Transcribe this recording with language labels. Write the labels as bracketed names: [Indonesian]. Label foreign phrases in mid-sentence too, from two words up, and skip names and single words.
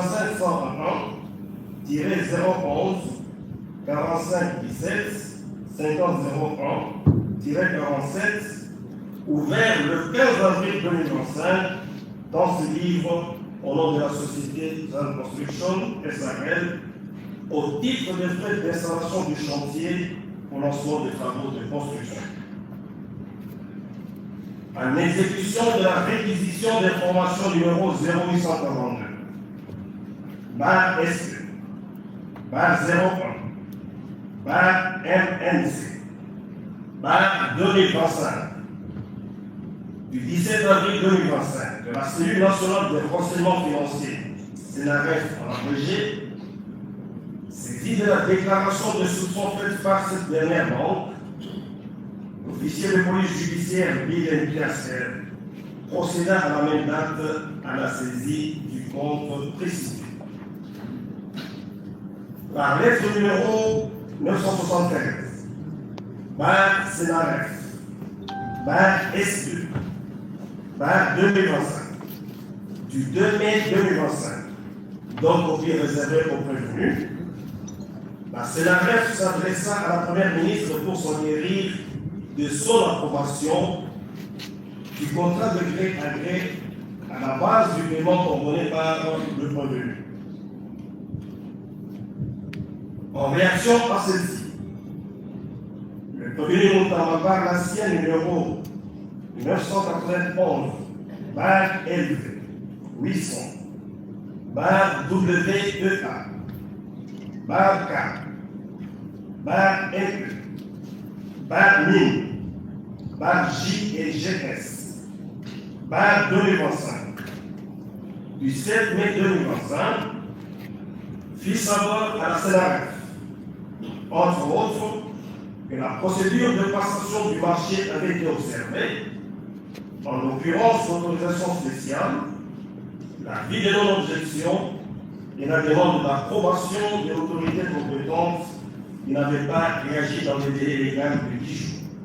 [French] 2501 011 45 17 50 01 47 ouvert le 15 avril 2025 dans ce livre au nom de la société ZAN Construction SARL au titre des frais d'installation du chantier au lancement des travaux de construction. En exécution de la réquisition d'information numéro 0842, bar SE, bar 01, bar MNC, bar 2025, du 17 avril 2025, de la cellule nationale des renseignements financiers, CNRF en abrégé, saisie de la déclaration de soupçon faite par cette dernière banque, l'officier de police judiciaire Bill Piasser procéda à la même date à la saisie du compte précité. Par lettre numéro 975, bar CNRF, bar SE, bar 2025, du 2 mai 2025, donc copie réservée aux prévenus, la CNRF s'adressa à la Première ministre pour s'enquérir de son approbation du contrat de gré à gré à la base du paiement ordonné par le prévenu. En réaction à celle-ci, le prévenu Moutamba par la sienne numéro 991, bar LV 800, bar WEA, bar K, bar NE, bar MIN, bar J et GS, bar 2025, du 7 mai 2025, fit savoir à la CNRF, entre autres, que la procédure de passation du marché avait été observée, en l'occurrence l'autorisation spéciale, la vie de non-objection et la demande d'approbation de l'autorité compétente qui n'avait pas réagi dans les délais légaux de 10 jours.